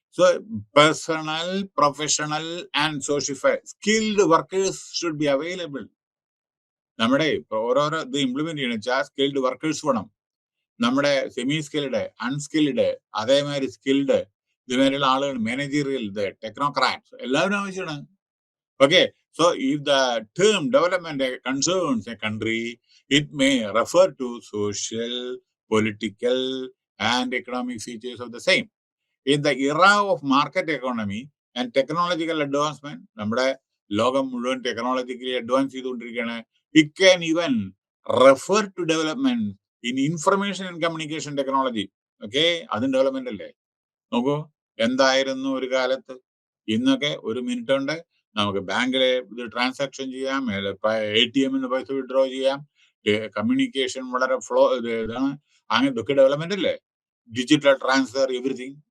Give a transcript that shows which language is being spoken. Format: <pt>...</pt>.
<en>So personal, professional and social skilled workers should be available.</en> <ml>നമ്മുടെ ഓരോരോ ഇത് implement ചെയ്യണം വെച്ചാൽ സ്കിൽഡ് വർക്കേഴ്സ് വേണം. നമ്മുടെ സെമി സ്കിൽഡ്, അൺസ്കിൽഡ്, അതേമാതിരി സ്കിൽഡ്, ഇതുമാതിരിയുള്ള ആളുകൾ, മാനേജീരിയൽ, ടെക്നോക്രാറ്റ്സ്, എല്ലാവരും ആവശ്യമാണ്.</ml> <en>Okay, so if the term development concerns a country, it may refer to social, political, and economic features of the same. In the era of market economy and technological advancement,</en> <ml>നമ്മുടെ ലോകം മുഴുവൻ technologically advance ചെയ്തുകൊണ്ടിരിക്കുകയാണ്.</ml> <en>It can even refer to development in information and communication technology.</en> <ml>Okay, അതും development അല്ലേ? നോക്കൂ, എന്തായിരുന്നു ഒരു കാലത്ത്. ഇന്നൊക്കെ ഒരു മിനിറ്റ് കൊണ്ട് നമുക്ക് ബാങ്കിലെ ഇത് ട്രാൻസാക്ഷൻ ചെയ്യാം, ATM പൈസ വിഡ്രോ ചെയ്യാം, കമ്മ്യൂണിക്കേഷൻ വളരെ ഫ്ലോ ഇതാണ്. അങ്ങനെ ഇതൊക്കെ ഡെവലപ്മെന്റ് അല്ലേ? Digital transfer, everything.</ml>